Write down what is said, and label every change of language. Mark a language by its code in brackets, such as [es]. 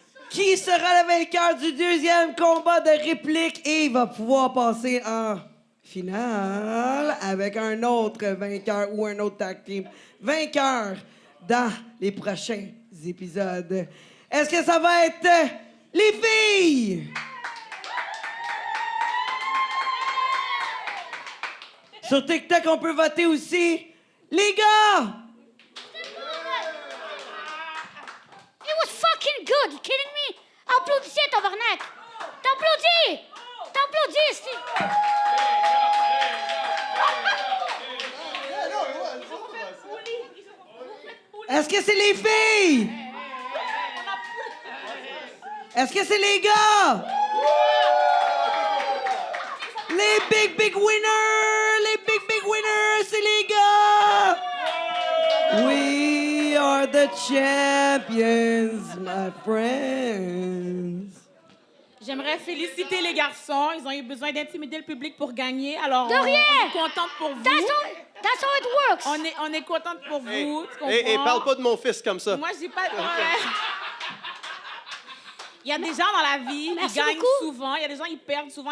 [fr] Qui sera le vainqueur du deuxième combat de réplique et va pouvoir passer en finale avec un autre vainqueur ou un autre tag team vainqueur dans les prochains épisodes. Est-ce que ça va être les filles? Sur TikTok, on peut voter aussi. Les gars! [en] It was fucking good, you kidding me? [fr] Applaudissez, tabarnak! T'applaudis! T'applaudis, Steve! Est-ce que c'est les filles? Est-ce que c'est les gars? Les [en] big winners! [fr] Les big winners, c'est les gars! [en] We are the champions, my friends. [fr] J'aimerais féliciter les garçons. Ils ont eu besoin d'intimider le public pour gagner. Alors, De rien! on est contente pour vous. [en] That's how it works! [fr] On est contente pour vous. Tu comprends? Et parle pas de mon fils comme ça. Moi, j'ai pas... Il y a des gens dans la vie qui gagnent souvent. Il y a des gens qui perdent souvent.